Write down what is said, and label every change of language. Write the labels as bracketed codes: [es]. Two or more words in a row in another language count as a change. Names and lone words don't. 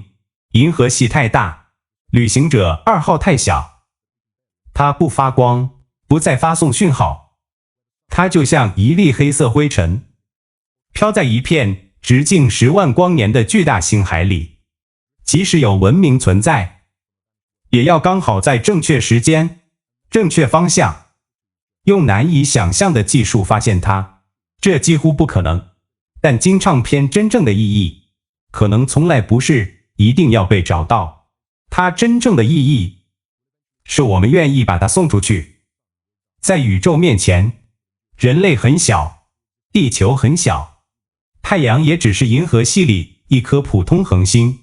[zh] 銀河系太大，旅行者2號太小，它不發光，不再發送訊號，它就像一粒黑色灰塵，飄在一片直徑10萬光年的巨大星海裡。即使有文明存在，也要剛好在正確時間、正確方向，用難以想象的技術發現它，這幾乎不可能。但金唱片真正的意義，可能從來不是一定要被找到，它真正的意義，是我們願意把它送出去。在宇宙面前，人類很小，地球很小，太陽也只是銀河系裡一顆普通恆星。